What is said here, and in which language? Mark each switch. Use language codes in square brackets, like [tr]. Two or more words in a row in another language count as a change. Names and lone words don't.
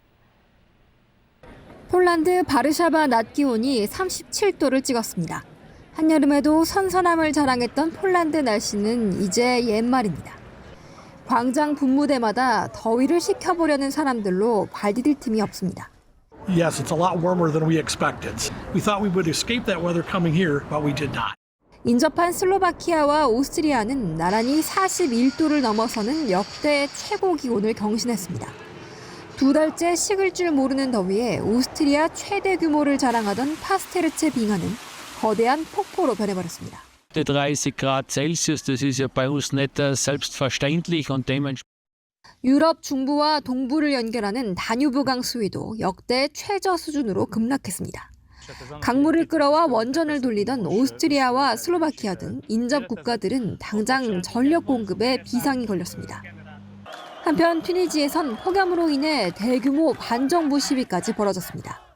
[ko] 폴란드 바르샤바 낮 기온이 37도를 찍었습니다. 한여름에도 선선함을 자랑했던 폴란드 날씨는 이제 옛말입니다. 광장 분무대마다 더위를 식혀보려는 사람들로 발 디딜 틈이 없습니다. [en] Yes, it's a lot warmer than we expected. We thought we would escape that weather coming here, but we did not. [ko] 인접한 슬로바키아와 오스트리아는 나란히 41도를 넘어서는 역대 최고 기온을 경신했습니다. 2달째 식을 줄 모르는 더위에 오스트리아 최대 규모를 자랑하던 파스테르체 빙하는 거대한 폭포로 변해버렸습니다. [de] 30 Grad Celsius, das ist ja bei uns nicht selbstverständlich und dementsprechend. [ko] 유럽 중부와 동부를 연결하는 다뉴브강 수위도 역대 최저 수준으로 급락했습니다. 강물을 끌어와 원전을 돌리던 오스트리아와 슬로바키아 등 인접 국가들은 당장 전력 공급에 비상이 걸렸습니다. 한편 튀니지에선 폭염으로 인해 대규모 반정부 시위까지 벌어졌습니다.